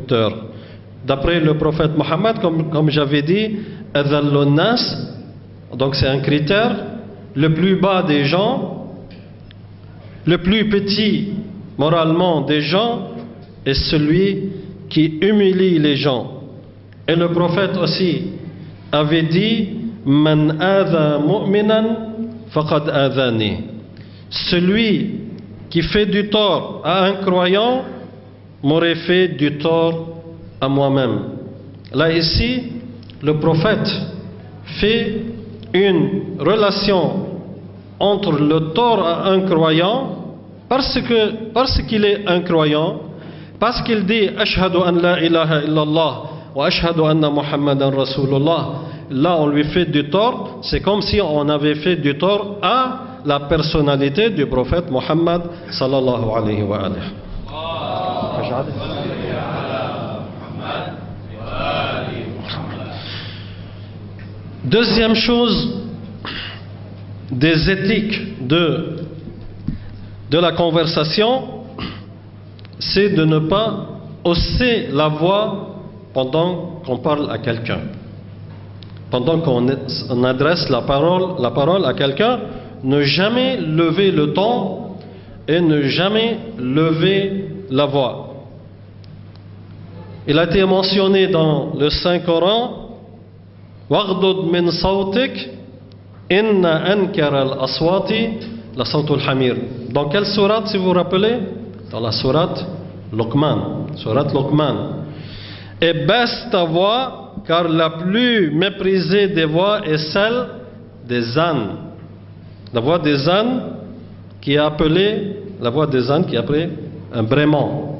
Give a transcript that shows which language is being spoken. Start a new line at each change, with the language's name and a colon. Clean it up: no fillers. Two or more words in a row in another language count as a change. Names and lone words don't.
French: D'après le prophète Mohammed, comme j'avais dit,
Arabic: أذل الناس
French: Donc c'est un critère. Le plus bas des gens, le plus petit moralement des gens, est celui qui humilie les gens. Et le prophète aussi avait dit
Arabic: من آذى مؤمنا فقد آذاني.
French: Celui qui fait du tort à un croyant m'aurait fait du tort à moi-même. Là ici, le prophète fait une relation entre le tort à un croyant parce qu'il est un croyant, parce qu'il dit
Arabic: أشهد أن لا إله إلا الله وأشهد أن محمدا رسول الله.
French: Là on lui fait du tort, c'est comme si on avait fait du tort à la personnalité du prophète Muhammad
Arabic: صلى الله عليه وآله.
French: Deuxième chose, des éthiques de la conversation, c'est de ne pas hausser la voix pendant qu'on parle à quelqu'un. Pendant qu'on adresse la parole à quelqu'un, ne jamais lever le ton et ne jamais lever la voix. Il a été mentionné dans le Saint-Coran
Arabic: واغضض من صوتك إن أنكر الأصوات لصوت الحمير.
French: Dans quelle sourate, si vous vous rappelez? Dans la sourate Luqman. Sourate Luqman. Et baisse ta voix, car la plus méprisée des voix est celle des ânes. La voix des ânes qui est appelée un braiement.